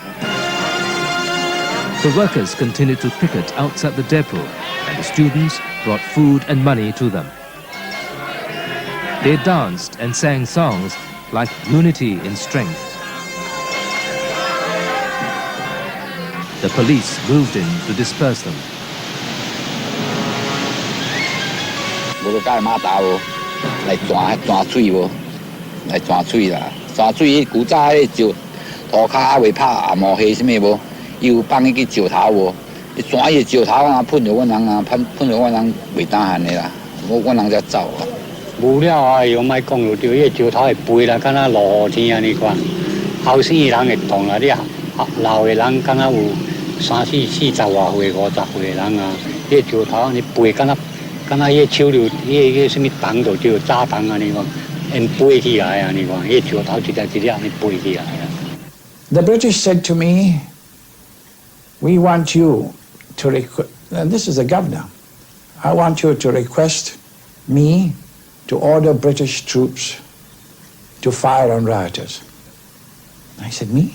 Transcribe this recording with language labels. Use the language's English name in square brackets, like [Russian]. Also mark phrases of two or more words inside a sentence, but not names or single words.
[English] The workers continued to picket outside the depot, and the students brought food and money to them. They danced and sang songs like Unity in Strength. The police moved in to disperse them. [Min Nan Chinese] 无甲马达无，来钻水无，来钻水啦！钻水古早迄石涂骹还未拍红毛黑什么无，伊有放迄个石头无，伊钻迄石头啊，喷着阮人啊，喷着阮人袂当闲的啦，阮人才走啊。无了啊，又莫讲就对，迄石头会飞啦，敢若落雨天安尼款，后生的人会动啦，你老的人敢若有40外岁、50岁的人啊，迄石头安尼飞，敢若迄手榴迄什么弹就对，炸弹安尼款，因飞起来安尼款，迄石头一粒安尼飞起来啊。 [English] The British said to me, "We want you to request," and this is the governor, "I want you to request me to order British troops to fire on rioters." I said, "Me?